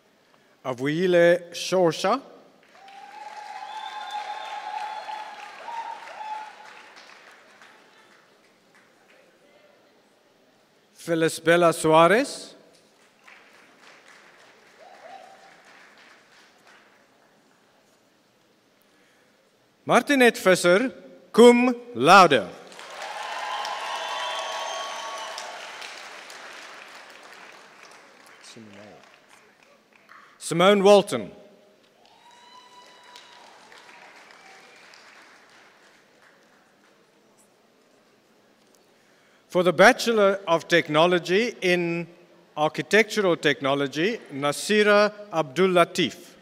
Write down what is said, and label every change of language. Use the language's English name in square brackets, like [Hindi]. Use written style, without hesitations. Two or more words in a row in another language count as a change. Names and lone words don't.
[English] Avuile Shosha. Felisbella Suarez. Martinette Visser, [Latin] cum laude. [English] Simone Walton. For the Bachelor of Technology in Architectural Technology, Nasira Abdul Latif.